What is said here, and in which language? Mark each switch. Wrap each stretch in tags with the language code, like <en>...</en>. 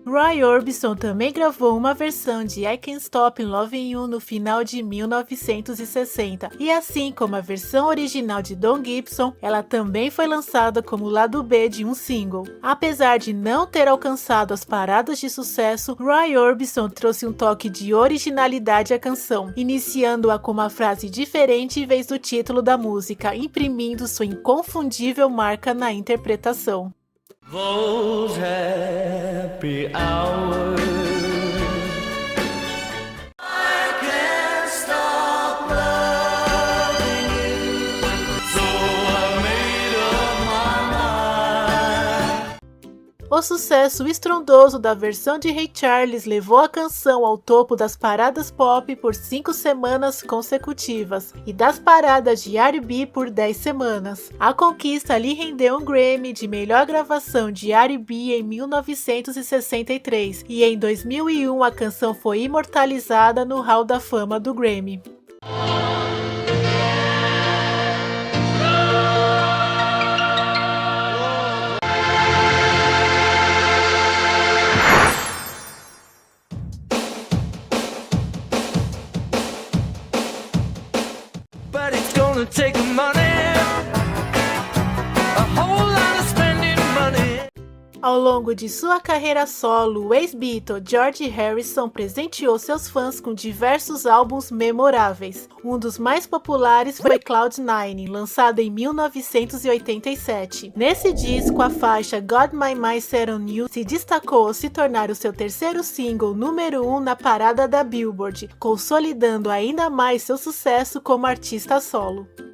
<pt>Roy Orbison também gravou uma versão de I Can't Stop Loving You no final de 1960, e assim como a versão original de Don Gibson, ela também foi lançada como lado B de um single. Apesar de não ter alcançado as paradas de sucesso, Roy Orbison trouxe um toque de originalidade à canção, iniciando-a com uma frase diferente em vez do título da música, imprimindo sua inconfundível marca na interpretação.</pt> <en>Those happy hours, I can't stop loving you, so I made up my mind.</en> <pt>O sucesso estrondoso da versão de Ray Charles levou a canção ao topo das paradas pop por 5 semanas consecutivas e das paradas de R&B por 10 semanas. A conquista lhe rendeu um Grammy de melhor gravação de R&B em 1963 e em 2001 a canção foi imortalizada no Hall da Fama do Grammy.</pt> <en>But it's gonna take money, a whole lot of spending money.</en> <pt>Ao longo de sua carreira solo, o ex-Beatle George Harrison presenteou seus fãs com diversos álbuns memoráveis. Um dos mais populares foi Cloud9, lançado em 1987. Nesse disco, a faixa Got My Mind Set On You se destacou ao se tornar o seu terceiro single número 1 na parada da Billboard, consolidando ainda mais seu sucesso como artista solo.</pt>